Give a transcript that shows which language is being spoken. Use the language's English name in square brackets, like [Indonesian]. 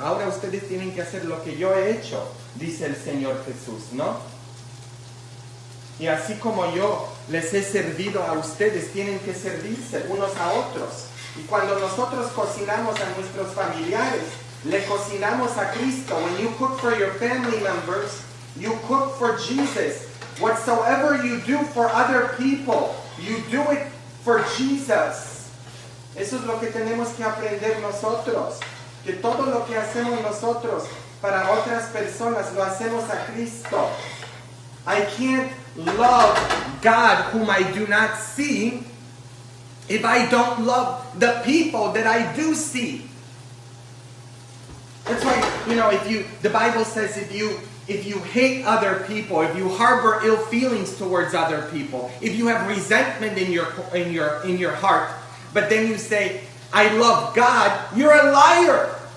[Spanish] Ahora ustedes tienen que hacer lo que yo he hecho, dice el Señor Jesús, ¿no? Y así como yo les he servido a ustedes, tienen que servirse unos a otros. Y cuando nosotros cocinamos a nuestros familiares, le cocinamos a Cristo. [English] When you cook for your family members, you cook for Jesus. Whatsoever you do for other people, you do it for Jesus. [Spanish] Eso es lo que tenemos que aprender nosotros. Que todo lo que hacemos nosotros para otras personas, lo hacemos a Cristo. [English] I can't love God whom I do not see if I don't love the people that I do see. That's why, the Bible says if you hate other people, if you harbor ill feelings towards other people, if you have resentment in your heart, but then you say, I love God, you're a liar.